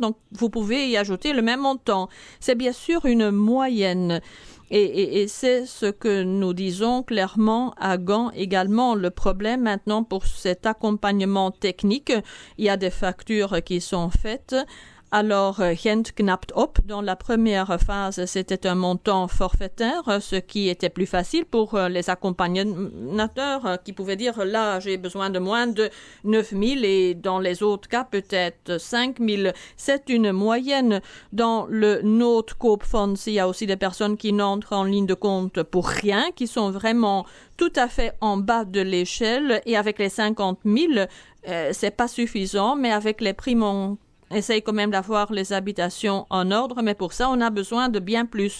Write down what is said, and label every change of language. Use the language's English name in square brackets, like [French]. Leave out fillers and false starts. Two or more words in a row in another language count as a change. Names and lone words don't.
[French] Donc, vous pouvez y ajouter le même montant. C'est bien sûr une moyenne. Et c'est ce que nous disons clairement à Gand également. Le problème maintenant pour cet accompagnement technique, il y a des factures qui sont faites. Alors, [Dutch] Gent knapt op, [French] dans la première phase, c'était un montant forfaitaire, ce qui était plus facile pour les accompagnateurs qui pouvaient dire, là, j'ai besoin de moins de 9 000 et dans les autres cas, peut-être 5 000. C'est une moyenne. Dans le Noordkoop Fonds, il y a aussi des personnes qui n'entrent en ligne de compte pour rien, qui sont vraiment tout à fait en bas de l'échelle et avec les 50 000, c'est pas suffisant, mais avec les primes on essaye quand même d'avoir les habitations en ordre, mais pour ça, on a besoin de bien plus.